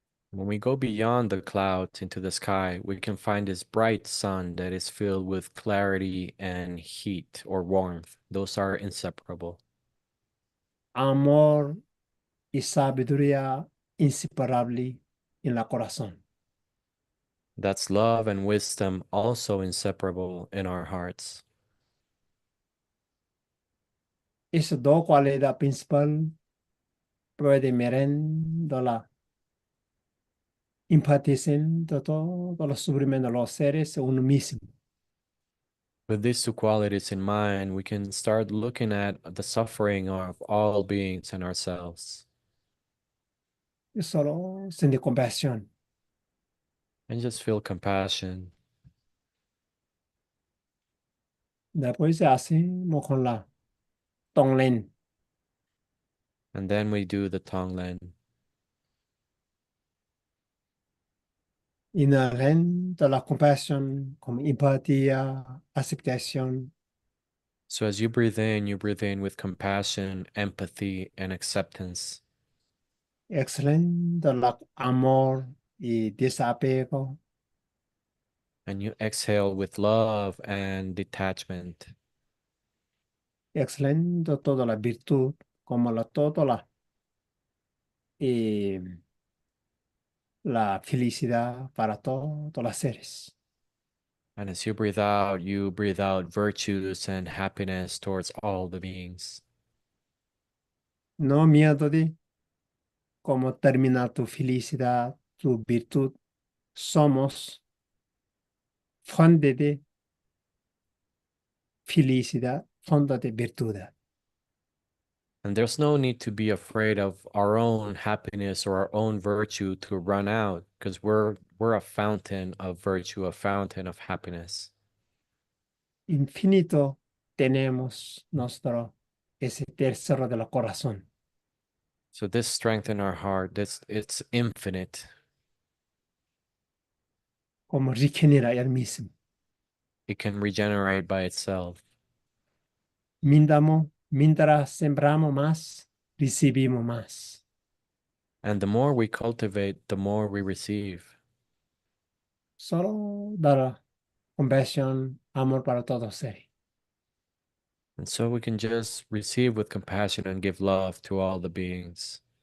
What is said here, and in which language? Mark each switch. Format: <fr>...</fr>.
<en>When we go beyond the clouds into the sky, we can find this bright sun that is filled with clarity and heat or warmth. Those are inseparable.</en> <es>Amor y sabiduría inseparable en la corazón.</es> <en>That's love and wisdom, also inseparable in our hearts.</en> <es>Esas dos cualidades principales pueden merendar la empatizan de todos los sufrimientos de los seres uno mismo.</es> <en>With these two qualities in mind, we can start looking at the suffering of all beings and ourselves</en> <es>Y solo sentir compasión.</es> <en>and just feel compassion.</en> <es>Después se hace con la Tonglen.</es> <en>And then we do the Tonglen.</en> <es>Inhalen toda la compasión como empatía, aceptación.</es> <en>So as you breathe in with compassion, empathy, and acceptance.</en> <es>Exhalen toda la amor y desapego.</es> <en>And you exhale with love and detachment.</en> <es>Exhalen toda la virtud como toda eh, la felicidad para todos los seres.</es> <en>And as you breathe out virtues and happiness towards all the beings.</en> <es>No miedo de cómo terminar tu felicidad, tu virtud. Somos fuente de felicidad, fuente de virtud.</es> <en>And there's no need to be afraid of our own happiness or our own virtue to run out, because we're a fountain of virtue, a fountain of happiness.</en> <es>Infinito tenemos nuestro, ese tercero del corazón,</es> <en>So this strength in our heart, this it's infinite.</en> <es>como regenera el mismo.</es> <en>It can regenerate by itself.</en> <es>Mientras sembramos más, recibimos más.</es> <en>And the more we cultivate, the more we receive.</en> <es>Solo dar compasión, amor para todos seres.</es> <en>And so we can just receive with compassion and give love to all the beings.</en>